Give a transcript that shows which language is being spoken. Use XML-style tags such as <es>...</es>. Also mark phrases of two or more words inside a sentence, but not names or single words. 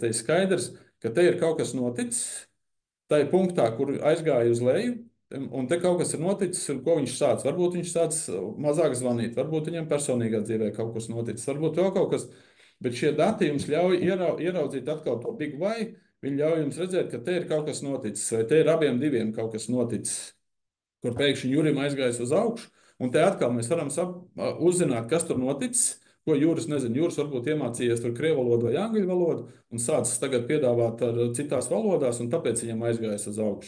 <lv>Te ir skaidrs, ka te ir kaut kas noticis, tā ir punktā, kur aizgāja uz leju, un te kaut kas ir noticis, un ko viņš sāc. Varbūt viņš sāc mazāk zvanīt, varbūt viņam personīgā dzīvē kaut kas noticis, varbūt vēl kaut kas, bet šie dati jums ļauj ieraudzīt atkal to</lv> <en>big why,</en> <lv>viņi ļauj jums redzēt, ka te ir kaut kas noticis, vai te ir abiem diviem kaut kas noticis, kur pēkšņi Jurim aizgājis uz augšu, un te atkal mēs varam uzzināt, kas tur noticis, ko Juris nezina. Juris varbūt iemācījies tur krievu valodu vai angļu valodu un sācis tagad piedāvāt ar citās valodās, un tāpēc viņam aizgājis uz augšu.</lv>